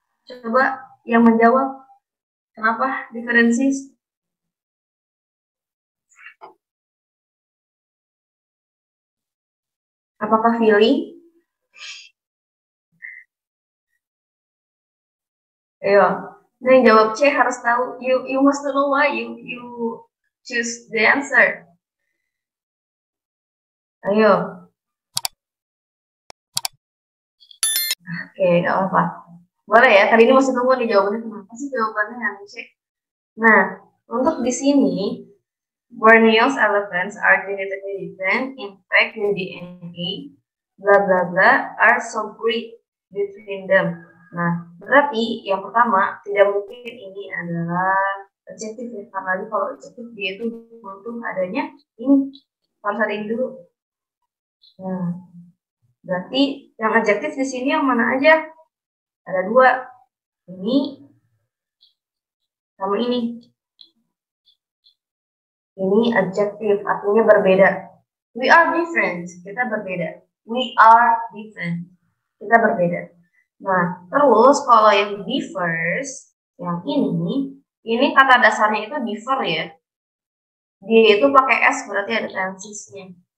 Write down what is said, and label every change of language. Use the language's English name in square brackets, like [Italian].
[Indonesian] Coba yang menjawab. Kenapa differences? Apakah feeling? Ayo, nah yang jawab C harus tahu. [English] You must know why you choose the answer. [Indonesian] Ayo. Oke, nggak apa-apa. Boleh ya, kali ini masih tunggu nih jawabannya. Kenapa sih jawabannya yang C? Nah, untuk di sini, [English] Borneo's elephants are genetically different. In fact, the DNA, bla bla bla, are so great between them. [Indonesian] Nah, berarti yang pertama, tidak mungkin ini adalah adjektif ya. Karena kalau adjektif dia itu butuh adanya ini. Harus ada ini dulu. Nah, berarti yang adjektif di sini yang mana aja? Ada dua. Ini sama ini. Ini adjektif, artinya berbeda. [English] We are different, [Indonesian] kita berbeda. [English] We are different, kita berbeda. [Indonesian] Nah, terus kalau yang differs, yang ini kata dasarnya itu differ ya. Dia itu pakai S, berarti ada tensisnya.